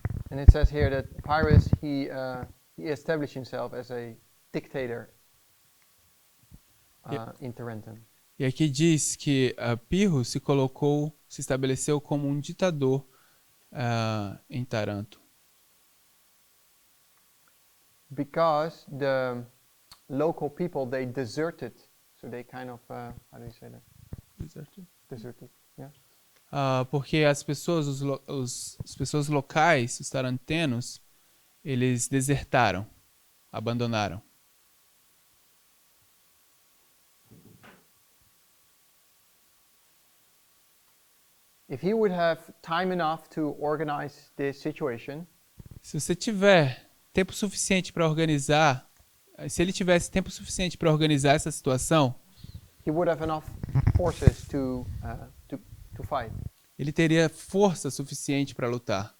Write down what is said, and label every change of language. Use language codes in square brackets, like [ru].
[en] And it says here that Pyrrhus he established himself as a dictator in Tarentum. [pt] E aqui diz que Pirro se estabeleceu como um ditador em Taranto. [en] Because the local people, they deserted. So they kind of, how do you say that? Deserted, yeah. [pt] Porque as pessoas, as pessoas locais, os tarantenos, eles desertaram, abandonaram. [en] If he would have time enough to organize this situation, [pt] se você tiver tempo suficiente para organizar, se ele tivesse tempo suficiente para organizar essa situação, [en] he would have enough forces to fight. [pt] Ele teria força suficiente para lutar.